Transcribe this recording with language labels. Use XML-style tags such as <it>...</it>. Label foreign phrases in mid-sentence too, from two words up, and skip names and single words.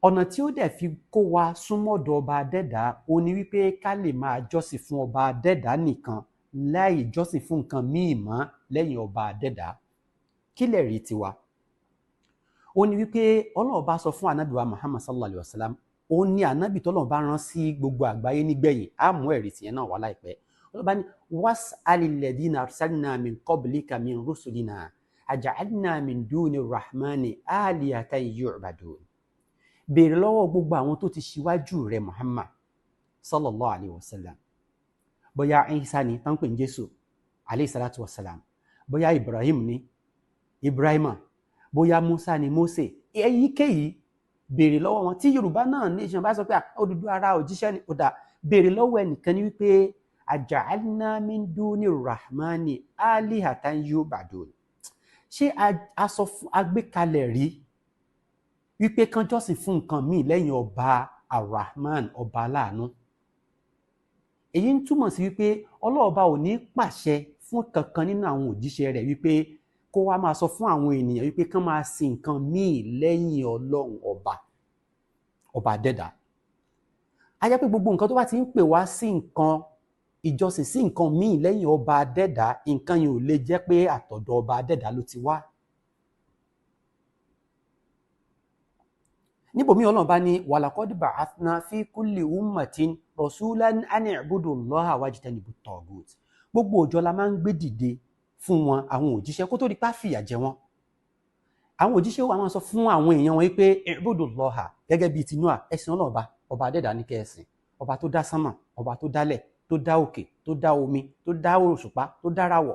<yo>ọ̀nà tí ó dẹ̀ fi kó wa súnmọ́dọ̀ ọba adẹ́dá ó ní wípé ká lè máa jọ́sìn fún ọba adẹ́dá nìkan láì jọ́sìn fún nǹkan míì mọ́ lẹ́yìn ọba adẹ́dá. kí lè rí tiwa? ó ní wípé Ọlọ́run bá sọ fún ànábì wa Muhammad</yo> <ar>صلى الله عليه وسلم,</ar> <yo>ó ní ànábì tọ́lọ́run bá rán sí gbogbo àgbáyé nígbẹ̀yìn, á mú ẹ̀rí tìyẹn náà wá láìpẹ́.</yo> <ar>Ọlọ́run bá ní واسأل الذين أرسلنا من قبلك من رسلنا أجعلنا من دون الرحمن آلهة يعبدون.</ar> <yo>Béèrè lọ́wọ́ gbogbo àwọn tó ti ṣíwájú rẹ̀ Muhammad</yo> <ar>صلى الله عليه وسلم,</ar> <yo>bóyá Isa ni tán pè ní Jésù</yo> <ar>عليه الصلاة والسلام,</ar> <yo>bóyá Ibrahim ni Ibrahima, bóyá Musa ni Mose, èyíkéyìí béèrè lọ́wọ́ wọn. Tí Yorùbá náà nation bá sọ pé Odùduwà ara òjíṣẹ́ ni ó dà, béèrè lọ́wọ́ ẹnìkan ní wípé</yo> <ar>أجعلنا من دون الرحمن آلهة يعبدون.</ar> <yo>ṣé a sọ fún agbékalẹ̀ rí wípé kán jọ́sìn fún nǹkan míì lẹ́yìn ọba arahman, ọba aláàánú? èyí ń túmọ̀ sí wípé ọlọ́ọ̀ba ò ní pàṣẹ fún kankan nínú àwọn òjíṣẹ́ rẹ̀ wípé kó wá máa sọ fún àwọn ènìyàn wípé kán máa sin nǹkan míì lẹ́yìn ọlọ́run ọba adẹ́dá. a jẹ́ pé gbogbo nǹkan tó bá ti ń pè wá sí nǹkan ìjọsìn sí nǹkan míì lẹ́yìn ọba adẹ́dá, nǹkan yìí ò lè jẹ́ pé àtọ̀dọ̀ ọba adẹ́dá ló ti wá.</yo> <ar>níbòmí Ọlọ́run bá ní ولقد بعثنا في كل أمة رسولا أن اعبدوا الله واجتنبوا الطاغوت.</ar> <yo>gbogbo ọjọ́ la máa ń gbé dìde fún wọn àwọn òjíṣẹ́ kó tó di pá fìyà jẹ wọn. àwọn òjíṣẹ́ wa máa sọ fún àwọn èèyàn wọn pé</yo> <ar>اعبدوا الله,</ar> <yo>gẹ́gẹ́ bíi ti Nóà, ẹ̀sìn Ọlọ́run ọba adẹ́dá ní kẹ́ẹ̀sìn, ọba tó dá sánmà, ọba tó dálẹ̀, tó dá òkè, tó dá omi, tó dá òṣùpá, tó dáràwọ̀.</yo>